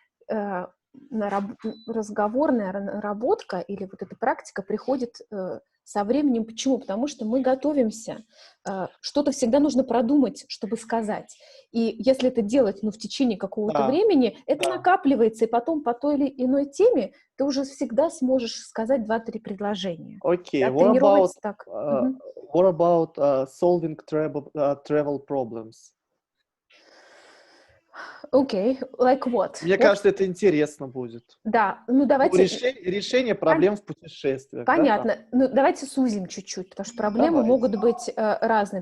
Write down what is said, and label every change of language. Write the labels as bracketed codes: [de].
[ru] Разговорная наработка или вот эта практика приходит со временем. Почему? Потому что мы готовимся. Что-то всегда нужно продумать, чтобы сказать. И если это делать, ну, в течение какого-то времени, это накапливается, и потом по той или иной теме ты уже всегда сможешь сказать 2-3 предложения. [en] Okay, what about solving travel problems? Okay, like what? [ru] Мне кажется, это интересно будет. Да, ну давайте... Решение проблем в путешествиях. Понятно. Да, ну давайте сузим чуть-чуть, потому что проблемы могут быть разные.